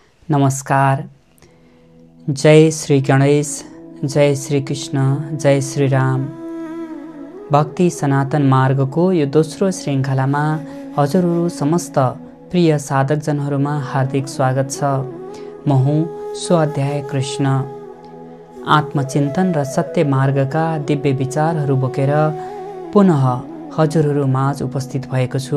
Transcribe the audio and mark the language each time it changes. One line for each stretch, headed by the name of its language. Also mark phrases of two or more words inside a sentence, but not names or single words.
Nepali: नमस्कार। जय श्री गणेश, जय श्री कृष्ण, जय श्री राम। भक्ति सनातन मार्गको यो दोस्रो श्रृङ्खलामा हजुरहरू समस्त प्रिय साधकजनहरूमा हार्दिक स्वागत छ। म हुँ स्वाध्याय कृष्ण। आत्मचिन्तन र सत्य मार्गका दिव्य विचारहरू बोकेर पुनः हजुरहरू माझ उपस्थित भएको छु।